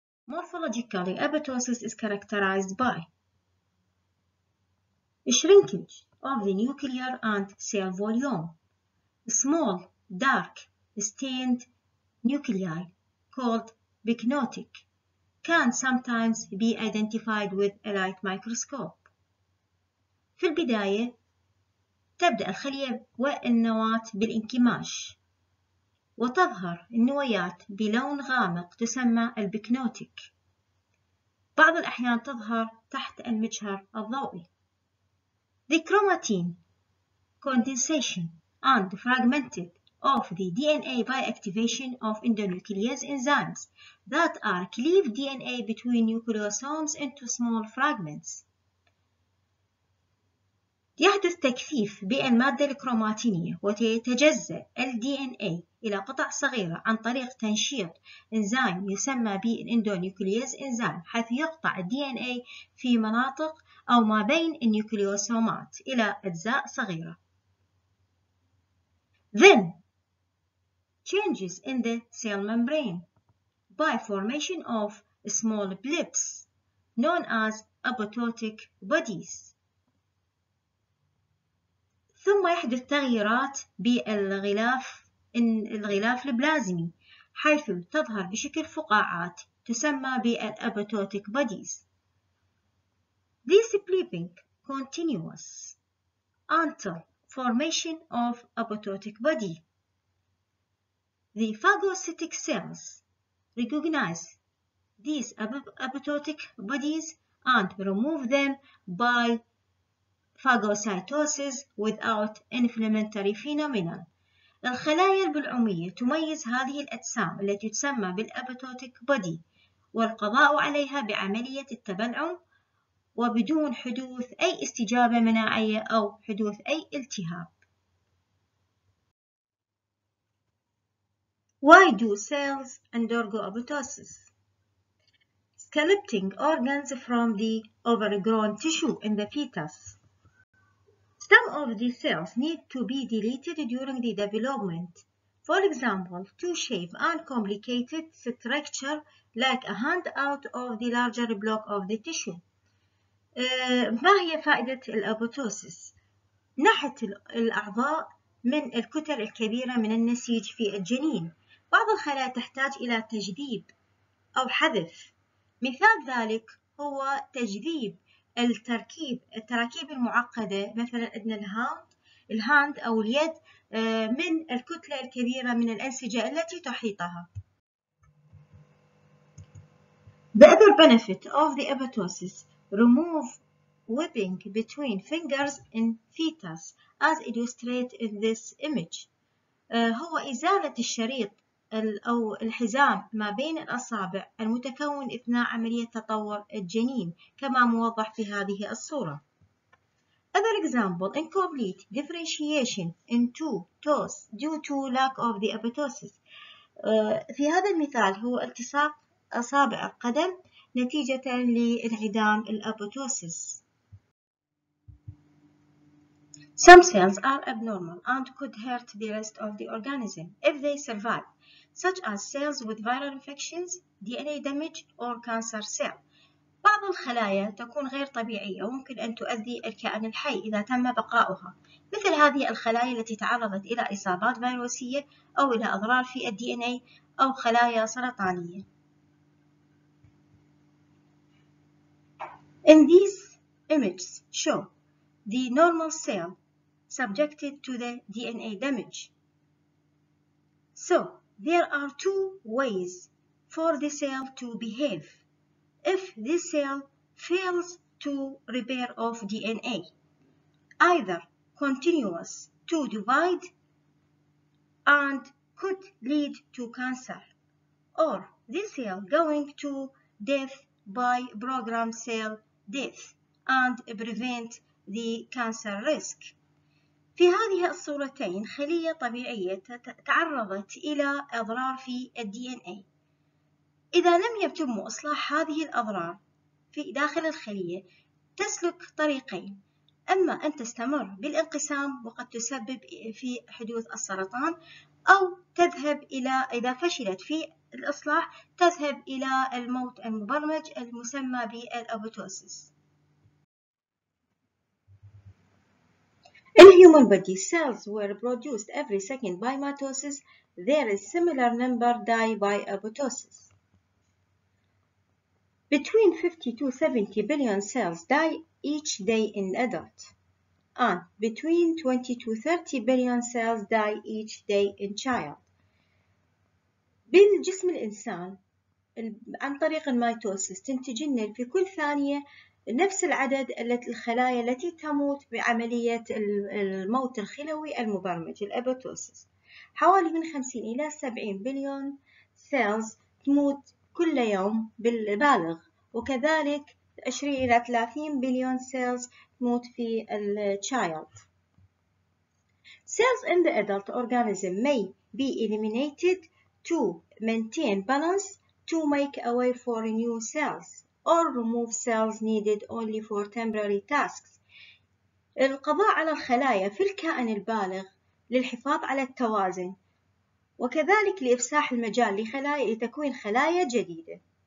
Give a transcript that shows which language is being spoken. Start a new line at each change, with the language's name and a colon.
English: Morphologically, apoptosis is characterized by shrinkage of the nuclear and cell volume, small, dark, stained nuclei called pycnotic can sometimes be identified with a light microscope.
Arabic: في البداية تبدأ الخلية والنواة بالانكماش، وتظهر النويات بلون غامق تسمى البيكنوتيك. بعض الأحيان تظهر تحت المجهر الضوئي.
English: The chromatin condensation and fragmented of the DNA by activation of endonuclease enzymes that are cleave DNA between nucleosomes into small fragments.
Arabic: يحدث تكثيف بالمادة الكروماتينية ويتجزأ ال DNA إلى قطع صغيرة عن طريق تنشيط إنزيم يسمى بالإندونيوكلياز إنزيم، حيث يقطع ال DNA في مناطق أو ما بين النيوكليوسومات إلى أجزاء صغيرة.
English: Then, changes in the cell membrane by formation of small blips known as apoptotic bodies.
Arabic: ثم يحدث تغييرات بالغلاف البلازمي، حيث تظهر بشكل فقاعات تسمى بالapoptotic bodies.
English: This blipping continues until formation of apoptotic body. The phagocytic cells recognize these apoptotic bodies and remove them by phagocytosis without inflammatory phenomenon.
Arabic: الخلايا البلعومية تميز هذه الأجسام التي تسمى بالapoptotic body والقضاء عليها بعملية التبلعم وبدون حدوث أي استجابة مناعية أو حدوث أي التهاب.
English: Why do cells undergo apoptosis? Sculpting organs from the overgrown tissue in the fetus. Some of these cells need to be deleted during the development. For example, to shape uncomplicated structure like a hand out of the larger block of the tissue.
Arabic: ما هي فائدة الأبوتوسيس؟ نحت الأعضاء من الكتل الكبيرة من النسيج في الجنين. بعض الخلايا تحتاج إلى تجذيب أو حذف. مثال ذلك هو تجذيب التراكيب المعقدة، مثلا عندنا الهاند أو اليد من الكتلة الكبيرة من الأنسجة التي تحيطها.
English: The other benefit of the apoptosis remove webbing between fingers in fetus as illustrated in this image.
Arabic: هو إزالة الشريط أو الحزام ما بين الأصابع المتكون أثناء عملية تطور الجنين كما موضح في هذه الصورة.
English: Other example, incomplete differentiation in two toes due to lack of the apoptosis.
Arabic: في هذا المثال هو التصاق أصابع القدم نتيجة لانعدام الأبوتوسيس.
English: Some cells are abnormal and could hurt the rest of the organism if they survive, such as cells with viral infections, DNA damage, or cancer cell.
Arabic: بعض الخلايا تكون غير طبيعية وممكن أن تؤذي الكائن الحي إذا تم بقاؤها، مثل هذه الخلايا التي تعرضت إلى إصابات فيروسية أو إلى أضرار في DNA أو خلايا سرطانية.
English: In these images show the normal cell subjected to the DNA damage. So, there are two ways for the cell to behave if this cell fails to repair of DNA, either continuous to divide and could lead to cancer, or this cell going to death by programmed cell death and prevent the cancer risk.
Arabic: في هذه الصورتين خلية طبيعية تعرضت إلى أضرار في DNA. إذا لم يتم إصلاح هذه الأضرار في داخل الخلية تسلك طريقين: أما أن تستمر بالانقسام وقد تسبب في حدوث السرطان، أو تذهب إلى، إذا فشلت في الإصلاح، تذهب إلى الموت المبرمج المسمى بالأبوتوسيس.
English: In human body, cells were produced every second by mitosis. There is similar number die by apoptosis. Between 50 to 70 billion cells die each day in adult, and between 20 to 30 billion cells die each day in child.
Arabic: بالجسم الإنسان عن طريق الميتوسيس تنتج لنا في كل ثانية نفس العدد الخلايا التي تموت بعملية الموت الخلوي المبرمج الأبوتوسيس. حوالي من 50 إلى 70 بليون سيلز تموت كل يوم بالبالغ، وكذلك 20 إلى 30 بليون سيلز تموت في الchild.
English: Cells in the adult organism may be eliminated to maintain balance, to make a way for new cells, or remove cells needed only for temporary tasks.
Arabic: القضاء على الخلايا في الكائن البالغ للحفاظ على التوازن، وكذلك لإفساح المجال لتكوين خلايا جديدة.